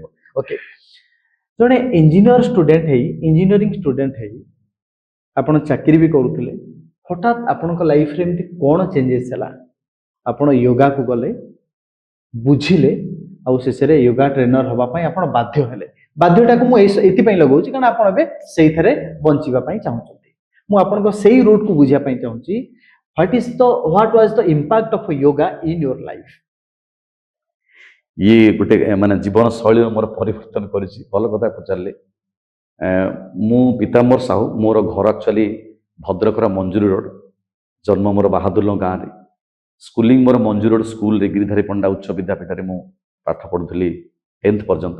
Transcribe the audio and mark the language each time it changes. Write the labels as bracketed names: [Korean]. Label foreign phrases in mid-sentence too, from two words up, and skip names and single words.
[Odia] ଓକେ, ଜଣେ [English] engineering student [Odia] ହେଇ ଆପଣ ଚାକିରି ବି କରୁଥିଲେ, ହଠାତ୍ ଆପଣଙ୍କ ଲାଇଫରେ ଏମିତି କ'ଣ ଚେଞ୍ଜେସ୍ ହେଲା? ଆପଣ ୟୋଗାକୁ ଗଲେ, ବୁଝିଲେ, ଆଉ ଶେଷରେ [English] yoga trainer [Odia] ହେବା ପାଇଁ ଆପଣ ବାଧ୍ୟ ହେଲେ। ବାଧ୍ୟଟାକୁ ମୁଁ ଏଇଥିପାଇଁ ଲଗାଉଛି କାରଣ ଆପଣ ଏବେ ସେଇଥିରେ ବଞ୍ଚିବା ପାଇଁ ଚାହୁଁଛନ୍ତି। ମୁଁ ଆପଣଙ୍କ ସେଇ ରୁଟ୍କୁ ବୁଝିବା ପାଇଁ ଚାହୁଁଛି। [English] What was the impact of yoga in your life? [Odia] ଇଏ ଗୋଟେ ମାନେ ଜୀବନ ଶୈଳୀର ମୋର ପରିବର୍ତ୍ତନ କରିଛି। ଭଲ କଥା ପଚାରିଲେ। ମୁଁ ପୀତାମ୍ବର ସାହୁ, ମୋର ଘର ଆକ୍ଚୁଆଲି ଭଦ୍ରକର ମଞ୍ଜୁରୀ ରୋଡ଼, ଜନ୍ମ ମୋର ବାହାଦୁରଲ ଗାଁରେ। ସ୍କୁଲିଂ ମୋର ମଞ୍ଜୁରୀ ରୋଡ଼ ସ୍କୁଲରେ ଗିରିଧାରୀ ପଣ୍ଡା ଉଚ୍ଚ ବିଦ୍ୟାପୀଠରେ ମୁଁ ପାଠ ପଢ଼ୁଥିଲି 10th ପର୍ଯ୍ୟନ୍ତ।